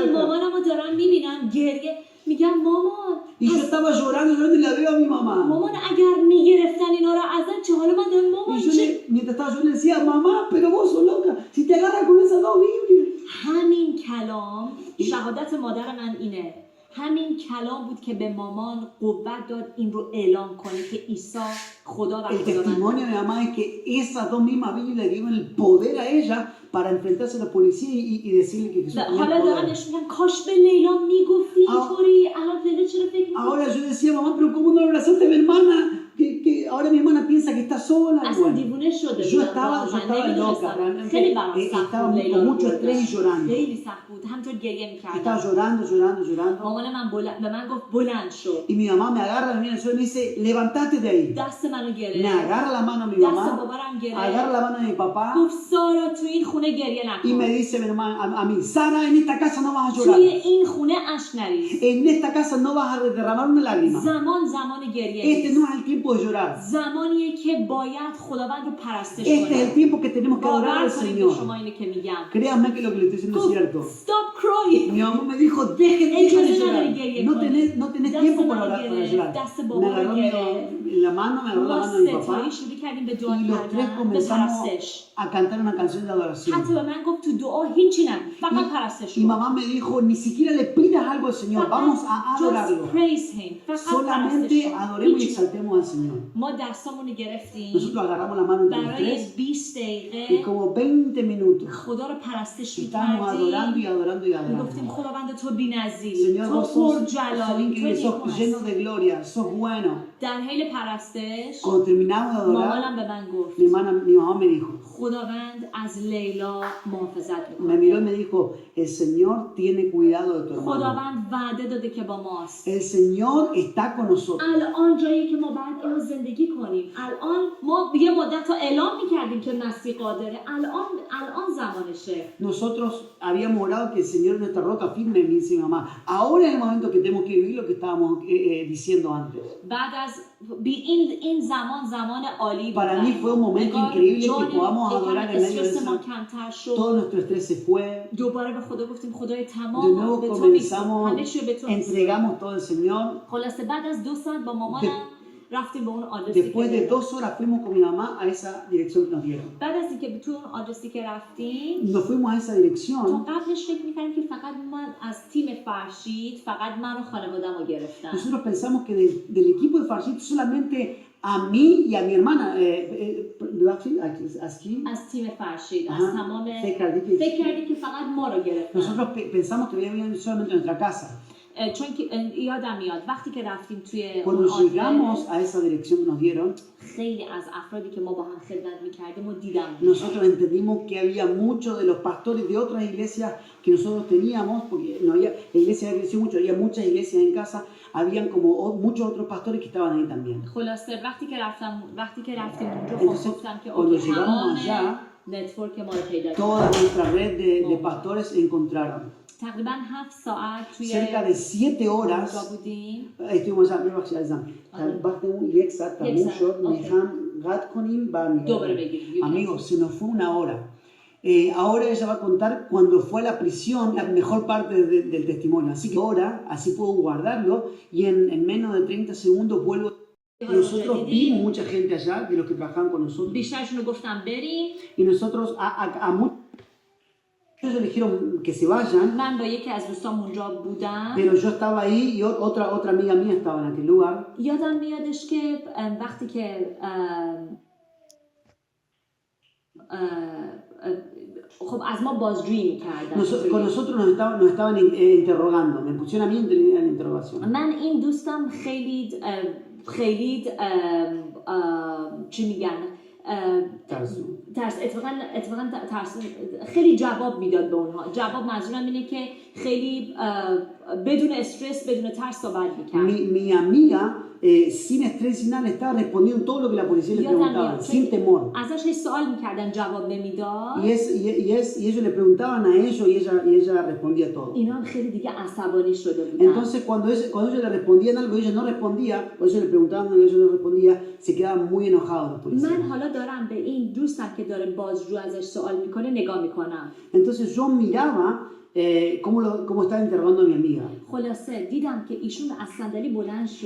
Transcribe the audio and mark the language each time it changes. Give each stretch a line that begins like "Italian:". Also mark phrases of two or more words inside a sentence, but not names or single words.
Spanish: atrás.
Persian: مامانم رو دارم میبینم گریه میگم مامان
Spanish: Y yo estaba llorando y la veo a mi mamá.
Persian: مامان اگر میگرفتن اینا رو ازن چه حالا من دارم مامان
Spanish: Y yo
Persian: چه
Spanish: mientras estaba yo le decía, mamá, pero vos sos loca, si te agarras con esas 2 Biblias.
Persian: همین کلام شهادت مادر من اینه همین کلام بود که به مامان قوت داد این رو اعلام کنه که عیسی خدا و
Spanish: El
Persian: خداوند
Spanish: testimonio de mi mamá es que esas 2 mismas Biblias le dieron el poder a ella para enfrentarse a la policía y decirle que Jesús tenía
Persian: حالا
Spanish: el
Persian: دارم
Spanish: poder.
Persian: نشون میدم کاش به لیلا میگفتی اینطوری الان لیلا چرا فکر می‌کنی
Spanish: Ahora yo decía, mamá, pero ¿cómo no abrazaste a mi hermana? Que ahora mi hermana piensa que está sola.
Persian: اصلا
Spanish: Bueno,
Persian: دیوونه شده
Spanish: yo
Persian: بودم
Spanish: estaba loca,
Persian: نمیدونستم
Spanish: realmente
Persian: خیلی برام سخت
Spanish: estaba
Persian: بود لیلا
Spanish: con
Persian: رو
Spanish: mucho estrés y
Persian: بردن.
Spanish: llorando.
Persian: خیلی سخت بود همطور گریه
Spanish: Estaba
Persian: میکردم
Spanish: llorando.
Persian: مامان من به من گفت بلند شو
Spanish: Y mi mamá me agarra, me viene al suelo y me dice, levántate de ahí.
Persian: دست منو
Spanish: Me
Persian: گرفت
Spanish: agarra la mano a mi
Persian: دست
Spanish: mamá,
Persian: بابارم
Spanish: agarra
Persian: گرفت
Spanish: la mano de mi papá
Persian: گفت سارا تو این خونه گریه
Spanish: y me
Persian: نکن
Spanish: dice mi hermana, a mí, Sara, en esta casa no vas a
Persian: توی
Spanish: llorar.
Persian: این خونه اشک نریز
Spanish: En esta casa no vas a derramar una lágrima.
Persian: زمان گریه
Spanish: Este
Persian: نیست
Spanish: no es el tiempo de llorar.
Persian: زمانیه که باید خداوند رو پرستش
Spanish: Este es el
Persian: کنیم
Spanish: tiempo que tenemos que adorar
Persian: باور
Spanish: al
Persian: کنید به شما
Spanish: Señor.
Persian: اینه که میگم
Spanish: Créanme que lo que le estoy diciendo es cierto.
English: stop crying
Spanish: Mi mamá me dijo, dejen de
Persian: اجازه
Spanish: llorar.
Persian: نداری گریه
Spanish: No tenés
Persian: دست
Spanish: tiempo
Persian: منو
Spanish: para
Persian: گرفت،
Spanish: llorar.
Persian: دست
Spanish: Me
Persian: بابا رو
Spanish: agarró
Persian: گرفت.
Spanish: la mano, me agarró la
Persian: ما
Spanish: mano de mi papá.
Persian: ستایی شروع کردیم به دعا
Spanish: Y los tres
Persian: کردن به
Spanish: comenzamos
Persian: پرستش
Spanish: a cantar una canción de adoración.
Persian: حتی به من گفت تو دعا هیچی نگو فقط پرستش
Spanish: Y
Persian: کن
Spanish: mamá me dijo, ni siquiera le pidas algo al Señor, vamos a just adorarlo.
English: praise him فقط
Spanish: Solamente
Persian: پرستش کن
Spanish: adoremos y
Persian: هیچی نگو.
Spanish: exaltemos al Señor.
Persian: ما دستامون رو گرفتیم
Spanish: Nosotros agarramos la mano entre los
Persian: برای
Spanish: tres 20 y
Persian: دقیقه
Spanish: como 20 minutos
Persian: خدا رو پرستش
Spanish: estábamos adorando y
Persian: می‌کردیم
Spanish: adorando y
Persian: میگفتیم
Spanish: adorando.
Persian: خداوند تو بی‌نظیر
Spanish: Señor,
Persian: تو
Spanish: vos sos
Persian: پرجلالی تو
Spanish: increíble, sos
Persian: نیکوست.
Spanish: lleno de gloria, sos bueno.
Persian: در حین پرستش
Spanish: Cuando terminamos de adorar,
Persian: مامانم به من گفت
Spanish: mi mamá me dijo,
Persian: خداوند از لیلا محافظت
Spanish: me
Persian: میکنه
Spanish: miró y me dijo, el Señor tiene cuidado de tu hermano.
Persian: خداوند وعده داده که با ماست
Spanish: El Señor está con nosotros. الان جایی که ما باید اینو زندگی کنیم الان ما یه مدت تا اعلام میکردیم که مسیح قادره الان زمانشه Nosotros habíamos orado que el Señor es nuestra roca firme, me dice mi mamá. Ahora es el momento que tenemos que vivir lo que estábamos diciendo antes.
Persian: بعد از این زمان عالی بود
Spanish: Para mí fue un momento increíble que podamos adorar en medio de
Persian: استرس ما
Spanish: eso.
Persian: کمتر شد
Spanish: Todo nuestro estrés se fue.
Persian: دوباره به خدا گفتیم خدای
Spanish: De
Persian: تمام
Spanish: nuevo
Persian: به تو میسپارم
Spanish: comenzamos,
Persian: همه چی رو به تو میسپارم
Spanish: entregamos todo al Señor.
Persian: خلاصه بعد از 2 ساعت با مامانم رفتیم به اون آدرسی
Spanish: Después de 2 horas fuimos con mi mamá a esa dirección que nos dieron.
Persian: بعد از اینکه تو اون آدرسی که رفتیم
Spanish: Nos fuimos a esa
Persian: تا
Spanish: dirección.
Persian: قبلش فکر می‌کردیم که فقط من از تیم فرشید فقط من و خانواده‌مو گرفتن
Spanish: Nosotros pensamos que del equipo de Farshid solamente a mí y a mi hermana, aquí,
Persian: از تیم فرشید از
Spanish: ajá,
Persian: تمام فکر کردیم فکر کردیم که فقط ما رو گرفتن
Spanish: nosotros pensamos que había venido solamente a nuestra casa.
Persian: چون که یادم میاد وقتی که رفتیم توی
Spanish: Cuando llegamos a esa dirección que nos dieron,
Persian: خیلی از افرادی که ما با هم خدمت میکردیم و دیدم
Spanish: nosotros entendimos que había muchos de los pastores de otras iglesias que nosotros teníamos, porque no había, la iglesia había crecido mucho, había muchas iglesias en casa, habían como muchos otros pastores que estaban ahí también.
Persian: خلاصه وقتی که رفتیم اونجا
Spanish: Entonces,
Persian: گفتم که
Spanish: cuando
Persian: اوکی
Spanish: llegamos
Persian: تمام
Spanish: allá,
Persian: نتورک ما رو پیدا
Spanish: toda
Persian: کردیم
Spanish: nuestra red de pastores encontraron.
Persian: تقریبا 7 ساعت توی
Spanish: Cerca de 7 horas
Persian: اونجا بودیم
Spanish: estuvimos allá,
Persian: یک ساعت تموم شد میخوام قطع کنیم دوباره بگیریم
Spanish: Amigos, se nos fue una hora. Ahora ella va a contar cuando fue a la prisión, la mejor parte del testimonio. Así que ahora, así puedo guardarlo y en menos de 30 segundos vuelvo. Nosotros vimos mucha gente allá, de los que trabajaban con nosotros.
Persian: بیشترشون رو گفتم بریم
Spanish: Y nosotros a muchos ellos dijeron que se vayan,
Persian: من با یکی از دوستام اونجا بودم
Spanish: pero yo estaba ahí y otra amiga mía estaba en aquel lugar.
Persian: یادم میادش که وقتی که خب از ما بازجویی میکردن
Spanish: Con nosotros nos estaban interrogando, me pusieron a mí en la interrogación.
Persian: من این دوستم خیلی چی میگن اتفاقا ترس خیلی جواب میداد به اونها. جواب منظورم اینه که خیلی بدون استرس بدون ترس صحبت میکرد.
Spanish: Mi amiga sin estrés sin nada estaba respondiendo todo lo que la policía le preguntaba sin temor.
Persian: ازش هیچ سوال میکردن جواب نمیداد.
Spanish: Y ellos le preguntaban a ellos y ella respondía todo.
Persian: اینا خیلی دیگه عصبانی شده بودن.
Spanish: Entonces cuando ellos le respondían algo y ella no respondía, o ellos le preguntaban algo y ella no respondía, se quedaban muy enojados los policías.
Persian: من حالا دارم به این دوستم که داره بازجو ازش سوال میکنه نگاه میکنم.
Spanish: Entonces yo miraba cómo estaba interrogando a mi amiga.
Persian: خلاصه دیدم که ایشون از صندلی بلند شد.